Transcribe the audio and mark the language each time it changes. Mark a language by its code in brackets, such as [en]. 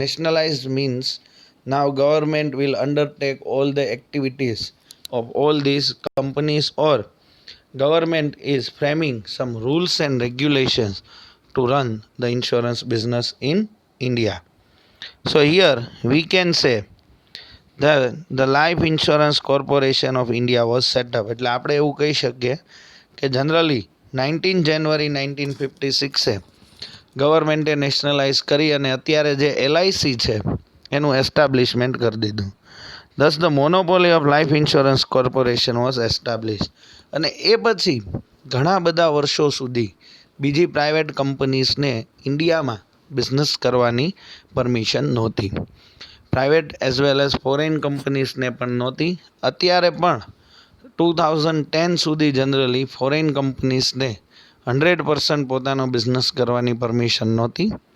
[en] Nationalized means now government will undertake all the activities of all these companies, or government is framing some rules and regulations to run the insurance business in India. So here we can say the Life Insurance Corporation of India was set up. [gu] એટલે આપણે એવું કહી શકીએ કે generally 19 જાન્યુઆરી 1956 ગવર્મેન્ટે nationalise કરી અને અત્યારે જે LIC છે એનું એસ્ટાબ્લિશમેન્ટ કરી દીધું. [en] Thus the monopoly of life insurance corporation was established. [gu] અને એ પછી ઘણા બધા વર્ષો સુધી બીજી પ્રાઇવેટ કંપનીઝને ઇન્ડિયામાં બિઝનેસ કરવાની પરમિશન નહોતી. [en] private as well as foreign [gu] કંપનીઝને પણ નહોતી. અત્યારે પણ 2010 સુધી જનરલી ફોરેન કંપનીઝને 100% પોતાનો બિઝનેસ કરવાની પરમિશન નહોતી.